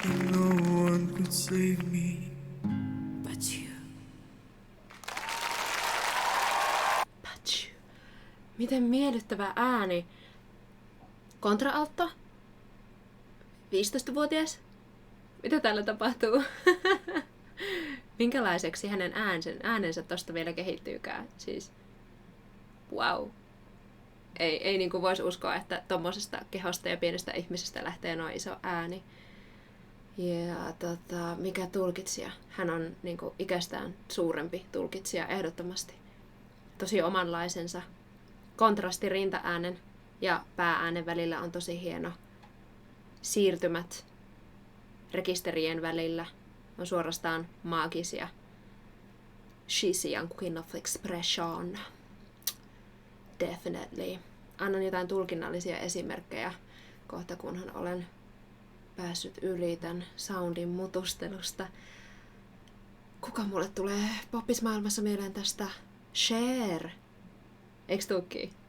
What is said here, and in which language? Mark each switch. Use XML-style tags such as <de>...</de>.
<en>No one could save me but you.</en> <fi>Miten miellyttävä ääni. Kontra-alto? 15-vuotias? Mitä täällä tapahtuu? Minkälaiseksi hänen äänensä tosta vielä kehittyykään? Siis, wow. Ei niin kuin voisi uskoa, että tommosesta kehosta ja pienestä ihmisestä lähtee noin iso ääni. Ja mikä tulkitsija? Hän on niin kuin ikästään suurempi tulkitsija ehdottomasti. Tosi omanlaisensa. Kontrasti rintaäänen ja päääänen välillä on tosi hieno. Siirtymät rekisterien välillä on suorastaan maagisia.</fi> <en>She's a young queen of expression. Definitely.</en> <fi>Annan jotain tulkinnallisia esimerkkejä kohta, kunhan olen päässyt yli tämän soundin mutustelusta. Kuka mulle tulee poppismaailmassa mieleen tästä? Cher. Eiks tuukki?</fi>